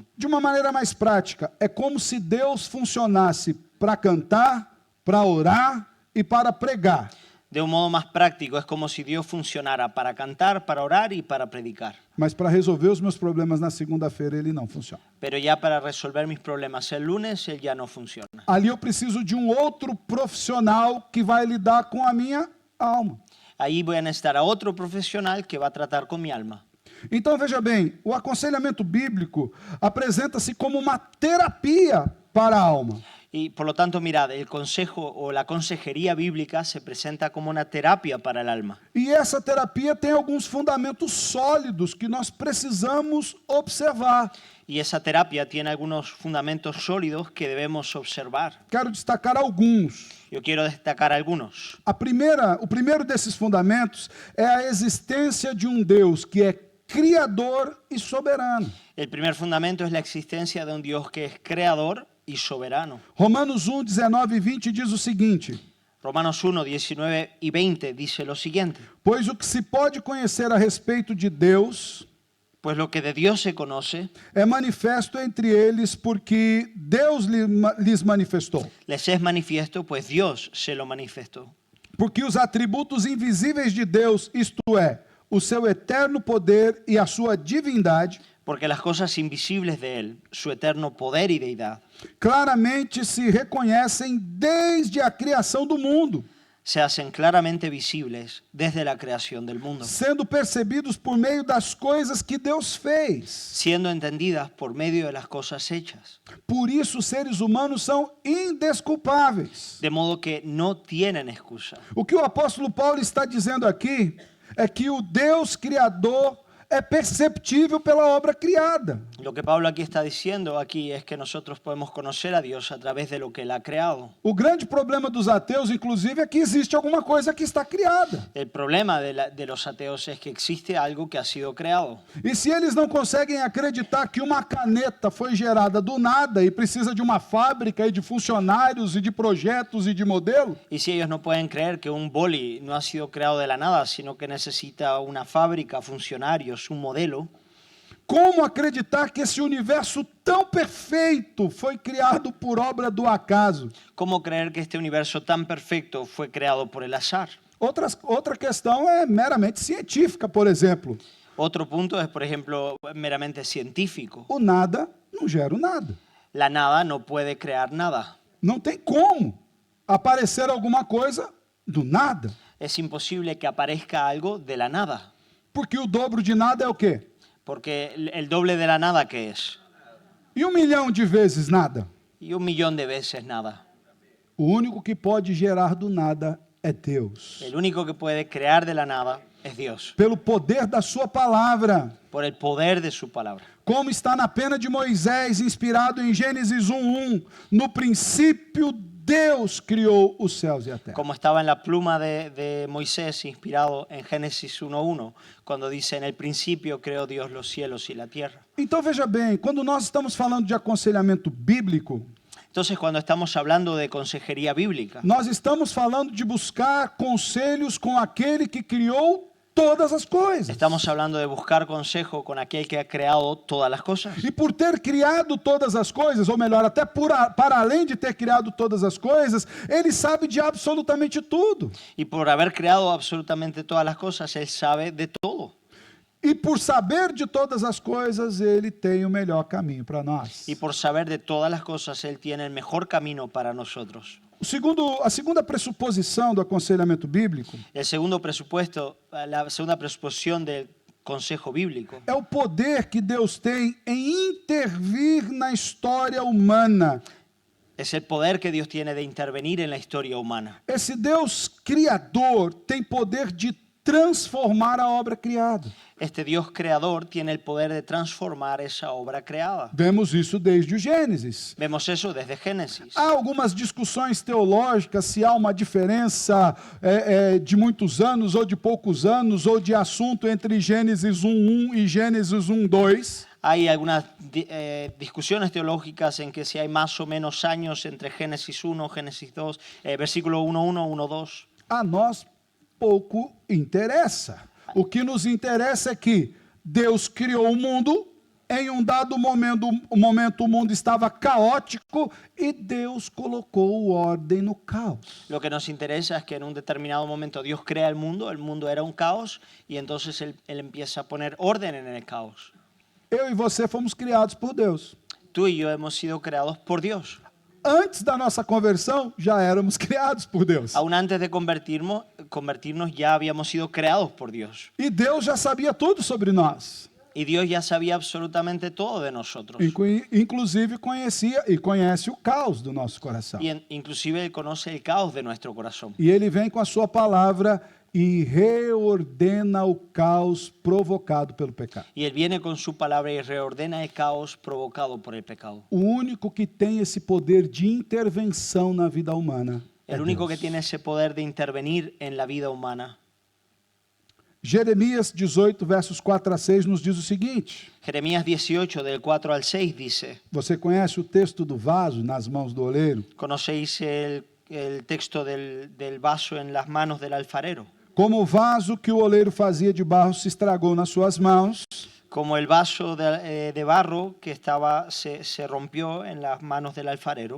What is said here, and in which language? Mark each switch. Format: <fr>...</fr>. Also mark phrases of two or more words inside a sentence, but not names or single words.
<pt>De uma maneira mais prática, é como se Deus funcionasse para cantar, para orar e para pregar.</pt> <es>De un modo más práctico, es como si Dios funcionara para cantar, para orar y para predicar.</es> <pt>Mas para resolver os meus problemas na segunda-feira, ele não funciona.</pt> <es>Pero ya para resolver mis problemas el lunes, Él ya no funciona.</es> <pt>Ali eu preciso de um outro profissional que vai lidar com a minha alma.</pt> <es>Ahí voy a necesitar a otro profesional que va a tratar con mi alma.</es> <pt>Então veja bem, o aconselhamento bíblico apresenta-se como uma terapia para a alma.</pt> <es>Y por lo tanto, mirad, el consejo o la consejería bíblica se presenta como una terapia para el alma.</es> <pt>E essa terapia tem alguns fundamentos sólidos que nós precisamos observar.</pt> <es>Y esa terapia tiene algunos fundamentos sólidos que debemos observar.</es> <pt>Quero destacar alguns.</pt> <es>Yo quiero destacar algunos.</es> <pt>O primeiro desses fundamentos é a existência de um Deus que é criador e soberano.</pt> <es>El primer fundamento es la existencia de un Dios que es creador y soberano.</es> <pt>Romanos 1, 19 e 20 diz o seguinte:</pt> <es>Romanos 1, 19 y 20 dice lo siguiente.</es> <pt>Pois o que se pode conhecer a respeito de Deus</pt> <es>Pues lo que de Dios se conoce</es> <pt>é manifesto entre eles porque Deus lhes manifestou.</pt> <es>les es manifiesto, pues Dios se lo manifestó.</es> <pt>Porque os atributos invisíveis de Deus, isto é, o seu eterno poder e a sua divindade,</pt> <es>Porque las cosas invisibles de Él, su eterno poder y deidad,</es> <pt>claramente se reconhecem desde a criação do mundo,</pt> <es>se hacen claramente visibles desde la creación del mundo,</es> <pt>sendo percebidos por meio das coisas que Deus fez.</pt> <es>siendo entendidas por medio de las cosas hechas.</es> <pt>Por isso, os seres humanos são indesculpáveis.</pt> <es>De modo que no tienen excusa.</es> <pt>O que o apóstolo Paulo está dizendo aqui é que o Deus Criador é perceptível pela obra criada.</pt> <es>Lo que Pablo aquí está diciendo aquí es que nosotros podemos conocer a Dios a través de lo que Él ha creado.</es> <pt>O grande problema dos ateus, inclusive, é que existe alguma coisa que está criada.</pt> <es>El problema de los ateos es que existe algo que ha sido creado.</es> <pt>E se eles não conseguem acreditar que uma caneta foi gerada do nada e precisa de uma fábrica e de funcionários e de projetos e de modelo,</pt> <es>Y si ellos no pueden creer que un boli no ha sido creado de la nada, sino que necesita una fábrica, funcionarios, un modelo,</es> <pt>como acreditar que esse universo tão perfeito foi criado por obra do acaso?</pt> <es>¿cómo creer que este universo tan perfecto fue creado por el azar?</es> <pt>Outra questão é meramente científica, por exemplo.</pt> <es>Otro punto es, por ejemplo, meramente científico.</es> <pt>O nada não gera o nada.</pt> <es>La nada no puede crear nada.</es> <pt>Não tem como aparecer alguma coisa do nada.</pt> <es>Es imposible que aparezca algo de la nada.</es> <pt>Porque o dobro de nada é o quê?</pt> <es>Porque el doble de la nada, ¿qué es?</es> <pt>E 1 milhão de vezes nada?</pt> <es>Y 1.000.000 de veces nada.</es> <pt>O único que pode gerar do nada é Deus.</pt> <es>El único que puede crear de la nada es Dios,</es> <pt>Pelo poder da sua palavra.</pt> <es>por el poder de su palabra.</es> <pt>Como está na pena de Moisés, inspirado em Gênesis 1:1. No princípio, Deus criou os céus e a terra.</pt> <es>Como estaba en la pluma de Moisés, inspirado en Génesis 1.1, cuando dice, en el principio creó Dios los cielos y la tierra.</es> <pt>Então veja bem, quando nós estamos falando de aconselhamento bíblico,</pt> <es>Entonces, cuando estamos hablando de consejería bíblica,</es> <pt>nós estamos falando de buscar conselhos com aquele que criou todas as coisas.</pt> <es>estamos hablando de buscar consejo con aquel que ha creado todas las cosas.</es> <pt>E por ter criado todas as coisas, ou melhor, até para além de ter criado todas as coisas, ele sabe de absolutamente tudo.</pt> <es>Y por haber creado absolutamente todas las cosas, Él sabe de todo.</es> <pt>E por saber de todas as coisas, ele tem o melhor caminho para nós.</pt> <es>Y por saber de todas las cosas, Él tiene el mejor camino para nosotros.</es> <pt>A segunda pressuposição do aconselhamento bíblico</pt> <es>El segundo presupuesto, la segunda presuposición del consejo bíblico</es> <pt>é o poder que Deus tem em intervir na história humana.</pt> <es>es el poder que Dios tiene de intervenir en la historia humana.</es> <pt>Esse Deus criador tem poder de transformar a obra criada.</pt> <es>Este Dios creador tiene el poder de transformar esa obra creada.</es> <pt>Vemos isso desde o Gênesis.</pt> <es>Vemos eso desde Génesis.</es> <pt>Há algumas discussões teológicas se há uma diferença de muitos anos ou de poucos anos ou de assunto entre Gênesis 1:1 e Gênesis 1:2.</pt> <es>Hay algunas discusiones teológicas en que si hay más o menos años entre Génesis 1, Génesis 2, versículo 1:1, 1:2.</es> <pt>A nós pouco interessa. O que nos interessa é que Deus criou o mundo, em um dado momento o mundo estava caótico e Deus colocou ordem no caos.</pt> <es>Lo que nos interesa es que en un determinado momento Dios crea el mundo era un caos y entonces él empieza a poner orden en el caos.</es> <pt>Eu e você fomos criados por Deus.</pt> <es>Tú y yo hemos sido creados por Dios.</es> <pt>Antes da nossa conversão, já éramos criados por Deus.</pt> <es>Aún antes de convertirnos ya habíamos sido creados por Dios.</es> <pt>E Deus já sabia tudo sobre nós.</pt> <es>Y Dios ya sabía absolutamente todo de nosotros.</es> <pt>Inclusive conhecia e conhece o caos do nosso coração.</pt> <es>Y inclusive Él conoce el caos de nuestro corazón.</es> <pt>E Ele vem com a sua palavra e reordena o caos provocado pelo pecado.</pt> <es>Y Él viene con su palabra y reordena el caos provocado por el pecado.</es> <pt>O único que tem esse poder de intervenção na vida humana é</pt> <es>El único</es> <pt>Deus.</pt> <es>que tiene ese poder de intervenir en la vida humana.</es> <pt>Jeremias 18, versos 4 a 6 nos diz o seguinte.</pt> <es>Jeremías 18, del 4 al 6 dice,</es> <pt>Você conhece o texto do vaso nas mãos do oleiro?</pt> <es>¿conocéis el texto del vaso en las manos del alfarero?</es> <pt>Como o vaso que o oleiro fazia de barro se estragou nas suas mãos,</pt> <es>como el vaso de barro que se rompió en las manos del alfarero.</es>